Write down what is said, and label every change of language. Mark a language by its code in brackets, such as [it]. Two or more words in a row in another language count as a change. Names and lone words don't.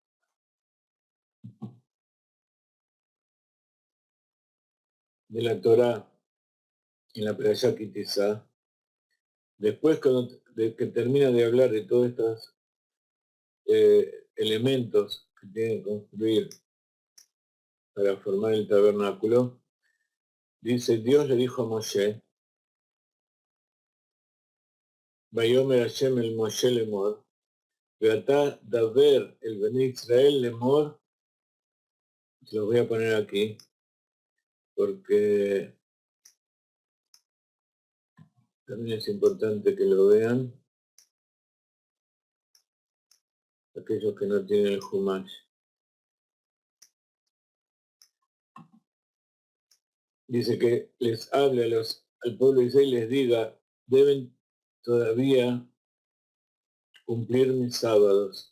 [es] la Torá, en la Perashá Kitizá, después que termina de hablar de todos estos elementos que tienen que construir para formar el tabernáculo, dice, Dios le dijo a Moshe, [he] ויאמר השם אל משה לאמר, ואתה דבר אל בני ישראל לאמר, [es] se los voy a poner aquí, porque también es importante que lo vean aquellos que no tienen el Humash. Dice que les hable al pueblo de Israel y les diga, deben todavía cumplir mis sábados.